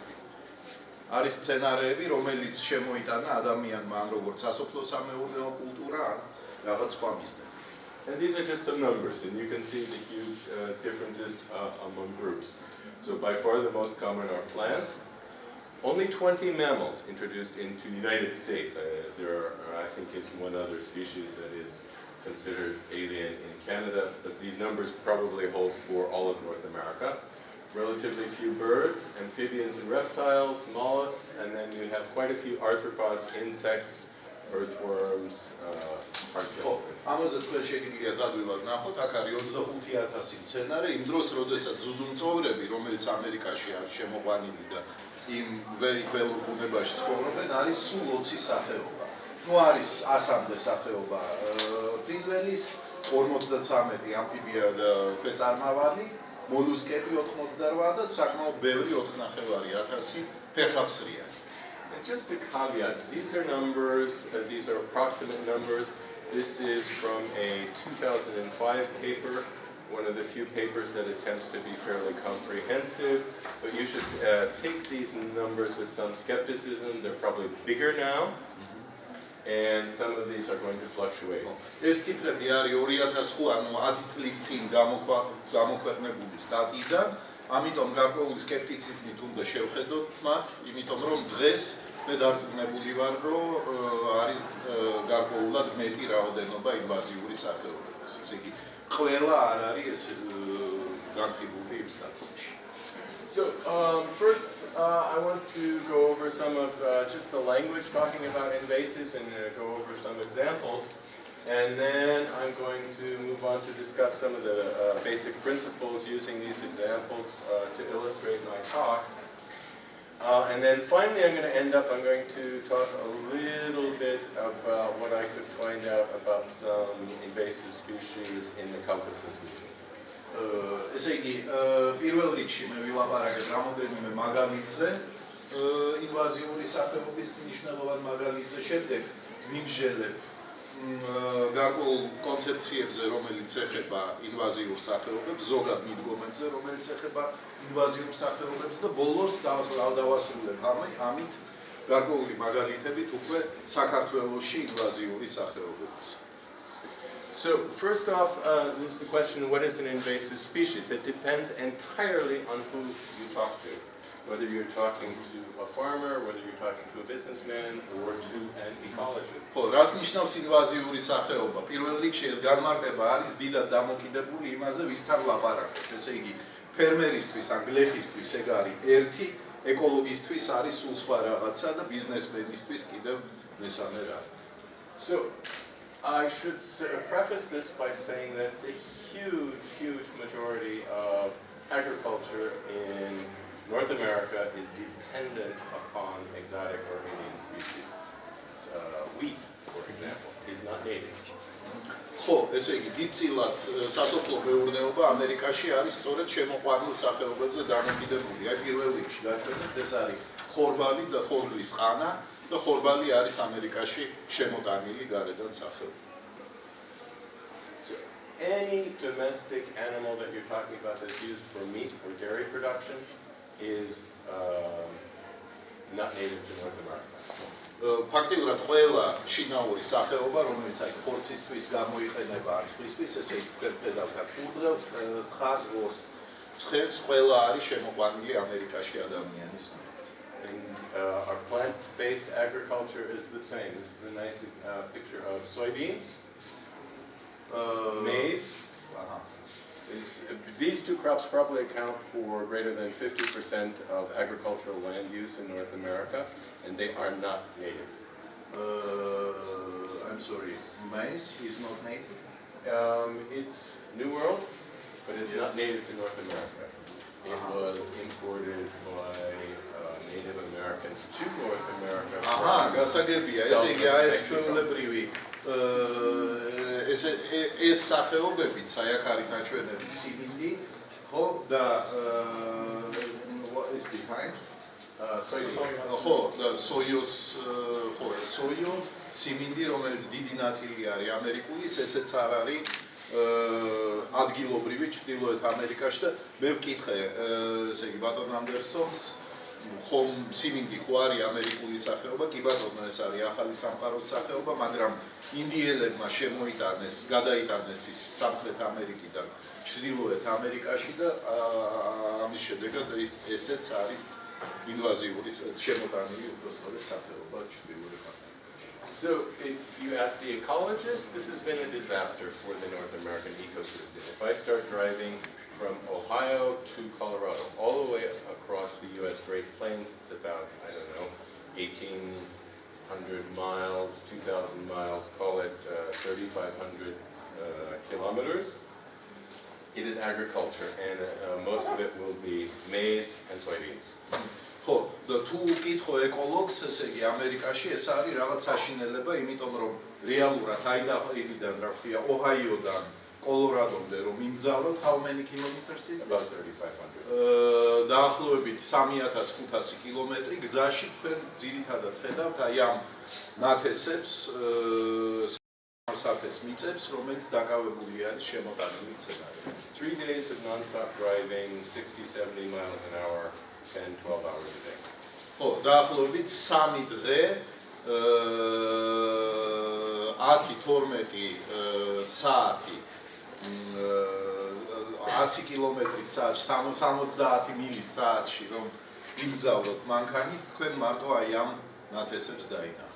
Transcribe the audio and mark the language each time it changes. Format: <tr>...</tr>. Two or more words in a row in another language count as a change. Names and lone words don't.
<ka>არის მცენარეები, რომელიც შემოიტანა ადამიანმა ან როგორც სასოფლო-სამეურნეო კულტურა, ან რაღაც სხვა მიზნები.</ka> <en>And these are just some numbers, and you can see the huge differences among groups. So by far the most common are plants. Only 20 mammals introduced into the United States. There are, I think, it's one other species that is considered alien in Canada, but these numbers probably hold for all of North America. Relatively few birds, amphibians and reptiles, mollusks, and then you have quite a few arthropods, insects, earthworms, hardshell.</en> <ka>ამაზე თქვენ შეგიძლიათ ადვილად ნახოთ, აქ არის 25,000 მცენარე, იმ დროს, როდესაც ძუძუმწოვრები, რომელიც ამერიკაში არის შემოყვანილი და იმ ველურ ბუნებაში ცხოვრობენ, არის სულ 20 სახეობა. არის 100-მდე სახეობა ფრინველის, 53 ამფიბია და ქვეწარმავალი, მოლუსკები 88 და საკმაოდ ბევრი 4,500 ფეხსახსრიანი.</ka> <en>And just a caveat, these are numbers, these are approximate numbers. This is from a 2005 paper, one of the few papers that attempts to be fairly comprehensive, but you should take these numbers with some skepticism. They're probably bigger now. And some of these are going to fluctuate.</en> <ka>ეს ციფრები არის 2005, ანუ 10 წლის წინ გამოქვეყნებული სტატიიდან, ამიტომ გარკვეული სკეპტიციზმით უნდა შევხედოთ მათ, იმიტომ რომ დღეს მე დარწმუნებული ვარ, რომ არის გარკვეულად მეტი რაოდენობა ინვაზიური სახეობების. ესე იგი, ყველა არ არის ეს განხილული იმ სტატიაში.</ka> <en>So first, I want to go over some of just the language talking about invasives and go over some examples. And then I'm going to move on to discuss some of the basic principles using these examples to illustrate my talk. And then finally, I'm going to talk a little bit about what I could find out about some invasive species in the Caucasus region.</en> <ka>ესე იგი, პირველ რიგში მე ვილაპარაკებ რამოდენიმე მაგალითზე, ინვაზიური სახეობის მნიშვნელოვან მაგალითზე, შემდეგ ვიმსჯელებ გარკვეულ კონცეფციებზე, რომელიც ეხება ინვაზიურ სახეობებს, ზოგად მიდგომებზე, რომელიც ეხება ინვაზიურ სახეობებს და ბოლოს დავასრულებ ამით გარკვეული მაგალითებით უკვე საქართველოში ინვაზიური სახეობების.</ka> <en>So first off, there's the question, what is an invasive species? It depends entirely on who you talk to. Whether you're talking to a farmer, whether you're talking to a businessman, or to an ecologist.</en> <ka>ხო, რას ნიშნავს ინვაზიური სახეობა? პირველ რიგში ეს განმარტება არის დიდად დამოკიდებული იმაზე, ვისთან ლაპარაკობთ. ესე იგი, ფერმერისთვის ან გლეხისთვის ეგ არის ერთი, ეკოლოგისტვის არის სულ სხვა რაღაცა და ბიზნესმენისთვის კიდევ მესამე რამე.</ka> <en>So I should preface this by saying that the huge majority of agriculture in North America is dependent upon exotic or alien species. Wheat, for example, is not native.</en> <ka>ხო, ესე იგი, დიდწილად სასოფლო მეურნეობა ამერიკაში არის სწორედ შემოყვანილ სახეობებზე დამოკიდებული. აი პირველ რიგში გაჩვენებთ, ეს არის ხორბალი და ხორბლის ყანა და ხორბალი არის ამერიკაში შემოტანილი გარედან სახეობა.</ka> <en>So any domestic animal that you're talking about that's used for meat or dairy production is not native to North America.</en> <ka>ფაქტიურად ყველა შინაური სახეობა, რომელიც აი ხორცისთვის გამოიყენება ან სხვისთვის, ესე იგი ხედავთ კურდღელს, თხას, ვორს, ცხენს, ყველა არის შემოყვანილი ამერიკაში ადამიანის მიერ.</ka> <en>And our plant-based agriculture is the same. This is a nice picture of soybeans, maize. These two crops probably account for greater than 50% of agricultural land use in North America, and they are not native. I'm sorry, maize is not native? It's New World, but it's not native to North America. It was imported by Native Americans to North America.</en> <ka>გასაგებია, ესე იგი აი ეს ჩვეულებრივი ეს სახეობებიც აი აქ არის დაჩვენებული სიმინდი, ხო და</ka> <en>what is behind?</en> <ka>ხო, და სოიოს, ხო, სოიო, სიმინდი, რომელიც დიდი ნაწილი არის ამერიკულის, ესეც არ არის ადგილობრივი ჩრდილოეთ ამერიკაში და მე ვკითხე, ესე იგი ბატონ ანდერსონს ხომ სიმინდი ხო არის ამერიკული სახეობა, კი ბატონო ეს არის ახალი სამყაროს სახეობა, მაგრამ ინდიელებმა შემოიტანეს, გადაიტანეს ის სამხრეთ ამერიკიდან ჩრდილოეთ ამერიკაში და ამის შედეგად ესეც არის ინვაზიური შემოტანილი უბრალოდ სახეობა ჩრდილოეთ ამერიკაში.</ka> <en>So if you ask the ecologist, this has been a disaster for the North American ecosystem. If I start driving from Ohio to Colorado, all the way across the U.S. Great Plains, it's about, I don't know, 1,800 miles, 2,000 miles, call it 3,500 kilometers. It is agriculture, and most of it will be maize and soybeans.</en> <ka>ხო, და თუ უკითხო ეკოლოგს, ესე იგი ამერიკაში ეს არის რაღაც საშინელება, იმიტომ რომ რეალურად აიდაჰიდან, რა ქვია, ოჰაიოდან კოლორადომდე რომ იმგზავროთ,</ka> <en>how many kilometers is About 3,500.</en> <ka>დაახლოებით 3,500 კილომეტრი გზაში თქვენ ძირითადად ხედავთ აი ამ ნათესებს, საფრთხეს მიწებს, რომელიც დაკავებული არის შემოტანილი მცენარეებით.</ka> <en>3 days of non-stop driving, 60-70 miles an hour, 10-12 hours a day.</en> <ka>ხო, დაახლოებით 3 დღე 10-12 საათი 100 კილომეტრით საათში, 70 მილის საათში რომ იმგზავროთ მანქანით, თქვენ მარტო აი ამ ნათესებს დაინახავთ.</ka>